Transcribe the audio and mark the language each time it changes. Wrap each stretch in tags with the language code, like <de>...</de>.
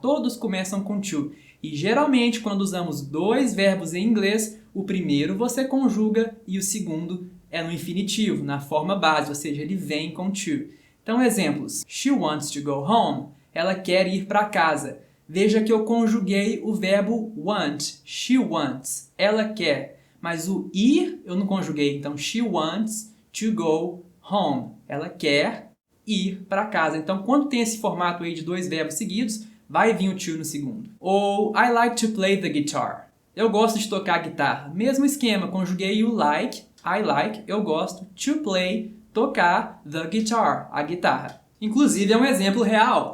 <pt>Todos começam com to. E geralmente, quando usamos 2 verbos em inglês, o primeiro você conjuga e o segundo é no infinitivo, na forma base, ou seja, ele vem com to. Então, exemplos.</pt> <en>She wants to go home.</en> <pt>Ela quer ir para casa. Veja que eu conjuguei o verbo want. She wants. Ela quer. Mas o ir eu não conjuguei.</pt> <en>Então, she wants to go home.</en> <pt>Ela quer ir para casa. Então, quando tem esse formato aí de 2 verbos seguidos, vai vir o to no segundo.</pt> <en>Ou I like to play the guitar.</en> <pt>Eu gosto de tocar guitarra. Mesmo esquema, conjuguei o like, I like, eu gosto, to play, tocar, the guitar, a guitarra. Inclusive é um exemplo real.</pt>